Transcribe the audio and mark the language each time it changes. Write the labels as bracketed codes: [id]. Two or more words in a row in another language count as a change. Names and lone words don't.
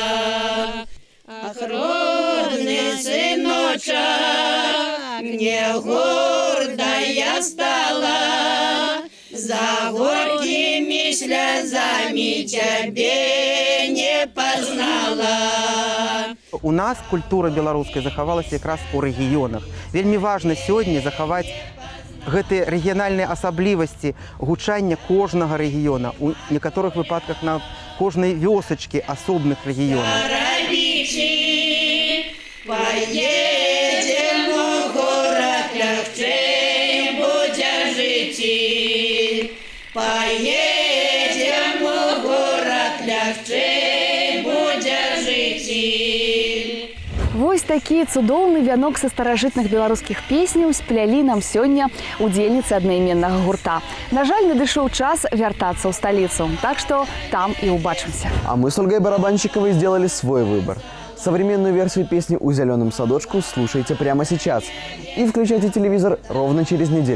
[ru] Ах, родный сыночек, мне гордая стала, за горькими слезами тебе не познала. [be] У нас культура беларуская захавалася якраз у рэгіёнах. Вельмі важна сёння захаваць гэтыя рэгіянальныя асаблівасці гучання кожнага рэгіёна. У некаторых выпадках на кожнай вёсачкі асобных рэгіёнаў. [ru] Поедем у город, легче будет жить. Поедем у город, легче будет жить. [be] Вось такі цудоўны вянок са старажытных беларускіх песняў сплялі нам сёння удзельніцы аднайменнага гурта. На жаль, надышоў час вяртацца ў сталіцу, так што там і ўбачымся. [ru] А мы с Ольгой Барабанщиковой сделали свой выбор. Современную версию песни «У зеленом садочку» слушайте прямо сейчас. И включайте телевизор ровно через неделю.